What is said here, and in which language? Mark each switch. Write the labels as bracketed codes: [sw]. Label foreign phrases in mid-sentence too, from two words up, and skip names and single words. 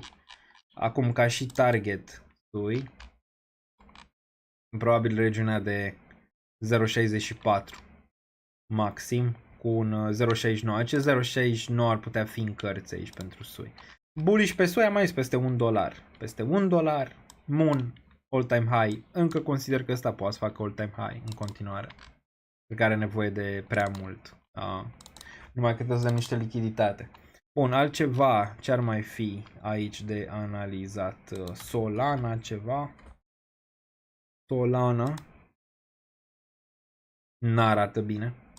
[ro] Acum ca și target SUI, probabil regiunea de 0.64 maxim cu un 0.69. Ce 0.69 ar putea fi în cărți aici pentru SUI? Bullish pe SUI am mai zis peste $1. Peste $1, [en] Moon, all-time high. [ro] Încă consider că ăsta poate să facă [en] all-time high [ro] în continuare. Pe care are nevoie de prea mult. Numai că trebuie să dăm niște lichiditate. Bun, altceva ce ar mai fi aici de analizat? Solana ceva. Solana n-arată bine.